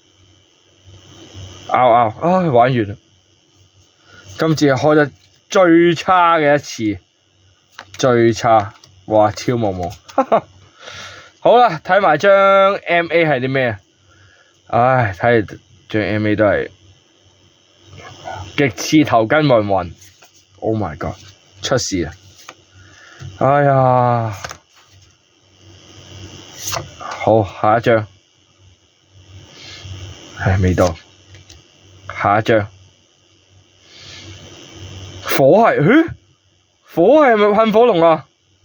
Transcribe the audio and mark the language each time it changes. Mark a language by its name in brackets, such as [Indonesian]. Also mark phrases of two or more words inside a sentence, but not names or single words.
[Cantonese] 唉玩完啦，今次係開得最差嘅一次，最差，哇超毛，好啦，睇埋張 MA 係啲咩啊？唉，睇嚟張 MA 都係極似頭巾雲 ， [English] Oh my god， [Cantonese] 出事啦！哎呀，好下一張，未到，下一張，火係咪噴火龍啊？